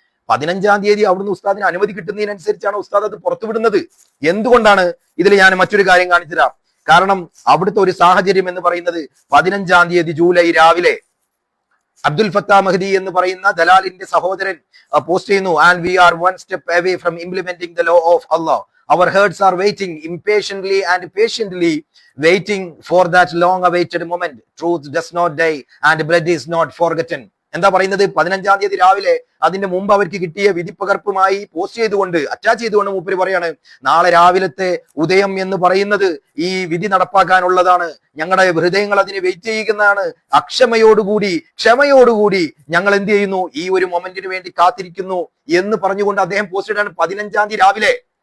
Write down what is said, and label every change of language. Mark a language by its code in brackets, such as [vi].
[ml] 15-ാം തീയതി അവിടുന്ന് ഉസ്താദിന് അനുമതി കിട്ടുന്നതിനനുസരിച്ചാണ് ഉസ്താദ് അത് പുറത്തുവിടുന്നത്. എന്തുകൊണ്ടാണ്? ഇതിൽ ഞാൻ മറ്റൊരു കാര്യം കാണിച്ചുതരാം. കാരണം അവിടുത്തെ ഒരു സാഹചര്യം എന്ന് പറയുന്നത് 15-ാം തീയതി ജൂലൈ രാവിലെ അബ്ദുൽ ഫത്താ മഹ്ദി എന്ന് പറയുന്ന ദലാലിന്റെ സഹോദരൻ പോസ്റ്റ് ചെയ്യുന്നു, [en] And we are one step away from implementing the law of Allah. Our hearts are waiting impatiently and patiently waiting for that long awaited moment. Truth does not die and blood is not forgotten. [ml] എന്താ പറയുന്നത്? 15-ാം തീയതി രാവിലെ അതിന്റെ മുമ്പ് അവർക്ക് കിട്ടിയ വിധിപ്പകർപ്പുമായി post ചെയ്തുകൊണ്ട് attach ചെയ്തുകൊണ്ട് മൂപ്പര് പറയാണ്, നാളെ രാവിലത്തെ ഉദയം എന്ന് പറയുന്നത് ഈ വിധി നടപ്പാക്കാനുള്ളതാണ്. ഞങ്ങളുടെ ഹൃദയങ്ങൾ അതിനെ വെയിറ്റ് ചെയ്യുന്നതാണ്. അക്ഷമയോടുകൂടി ക്ഷമയോടുകൂടി ഞങ്ങൾ എന്ത് ചെയ്യുന്നു, ഈ ഒരു മൊമെന്റിന് വേണ്ടി കാത്തിരിക്കുന്നു എന്ന് പറഞ്ഞുകൊണ്ട് അദ്ദേഹം പോസ്റ്റ് ചെയ്താണ് 15-ാം തീയതി രാവിലെ.